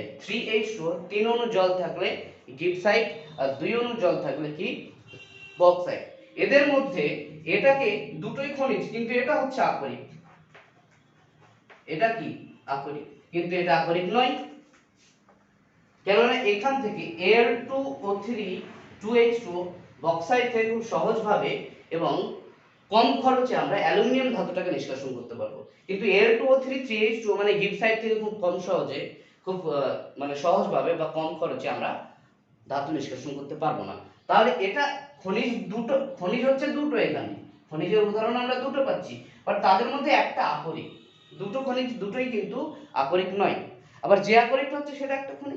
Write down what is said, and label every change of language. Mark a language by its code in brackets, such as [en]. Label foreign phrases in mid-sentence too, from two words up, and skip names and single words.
[bn] 3H2O, 3 অণু জল থাকলে গিবসাইট, আর 2 অণু জল থাকলে কি বক্সাইট। এদের মধ্যে এটাকে দুটোই খনিজ, কিন্তু এটা হচ্ছে আকরিক। এটা কি আকরিক, কিন্তু এটা আকরিক নয়। কেননা এখান থেকে Al2O3 2H2O বক্সাইট থেকে খুব সহজভাবে এবং কম খরচে আমরা অ্যালুমিনিয়াম ধাতুটাকে নিষ্কাশন করতে পারবো। কিন্তু Al2O3 3H2O মানে গিবসাইট থেকে খুব কম সহজে, খুব মানে সহজভাবে বা কম খরচে আমরা ধাতু নিষ্কাশন করতে পারবো না। তাহলে এটা খনিজ দুটো, খনিজ হচ্ছে দুটো, এখানে খনিজের উদাহরণ আমরা দুটো পাচ্ছি, বাট তাদের মধ্যে একটা আকরিক। দুটো খনিজ দুটোই কিন্তু আকরিক নয়। আবার যে আকরিক হচ্ছে সেটা একটা খনিজ।